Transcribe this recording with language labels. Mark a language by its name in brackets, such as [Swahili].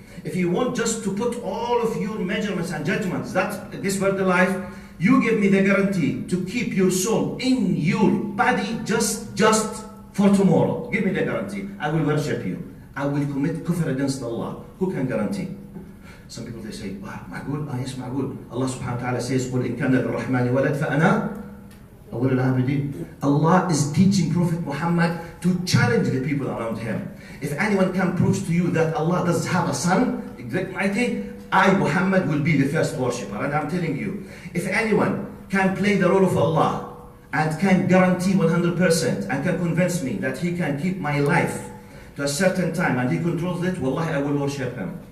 [English] If you want just to put all of your measurements and judgments, that this world life, you give me the guarantee to keep your soul in your body just for tomorrow. Give me the guarantee. I will worship you. I will commit kufr against Allah. Who can guarantee? Some people they say, wow, معقول? Yes, معقول. Allah subhanahu wa ta'ala says, [Arabic] قُلْ إِن كَانَ لِلرَّحْمَنِ وَلَدْ فَأَنَا أَوَّلُ الْعَابِدِينَ. [English] Allah is teaching Prophet Muhammad to challenge the people around him. If anyone can prove to you that Allah does have a son, I, Muhammad, will be the first worshipper. And I'm telling you, if anyone can play the role of Allah and can guarantee 100% and can convince me that he can keep my life to a certain time and he controls it, wallahi, I will worship him.